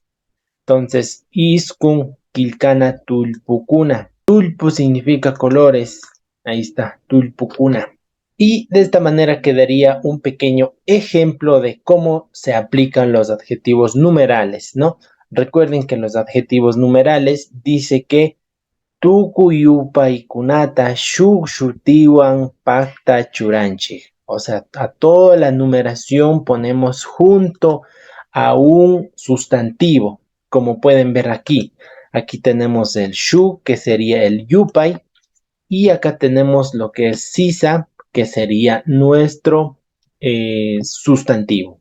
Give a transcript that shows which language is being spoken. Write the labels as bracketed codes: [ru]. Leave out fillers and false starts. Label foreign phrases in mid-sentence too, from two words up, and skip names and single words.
[es] Entonces, [qu] Iskun Kilkana Tulpukuna. [es] Tulpu significa colores. Ahí está, Tulpukuna. Y de esta manera quedaría un pequeño ejemplo de cómo se aplican los adjetivos numerales, ¿no? Recuerden que los adjetivos numerales dice que [qu] Tukuyupaykunata shukshutiwan pakta churanchi. [es] O sea, a toda la numeración ponemos junto a un sustantivo, como pueden ver aquí. Aquí tenemos el shu, que sería el yupay, y acá tenemos lo que es sisa, que sería nuestro sustantivo.